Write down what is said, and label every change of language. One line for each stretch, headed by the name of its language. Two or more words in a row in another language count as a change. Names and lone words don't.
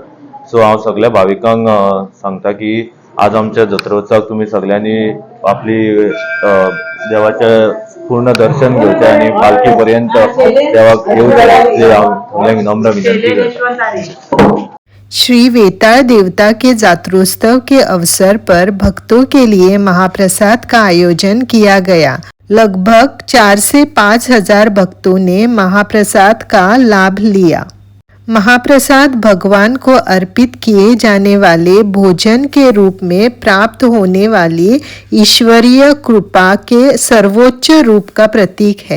Konkani: सो हांव सगळ्या भाविकांक सांगता की आज आमच्या जत्रोत्सवाक तुम्ही सगळ्यांनी आपली देवाचे पूर्ण दर्शन घेवचे आणि पालखी पर्यंत देवाक येवचे हांव नम्र विनंती करता।
Hindi: श्री वेताळ देवता के जात्रोत्सव के अवसर पर भक्तों के लिए महाप्रसाद का आयोजन किया गया। लगभग 4 से 5 हजार भक्तों ने महाप्रसाद का लाभ लिया। महाप्रसाद भगवान को अर्पित किए जाने वाले भोजन के रूप में प्राप्त होने वाली ईश्वरीय कृपा के सर्वोच्च रूप का प्रतीक है।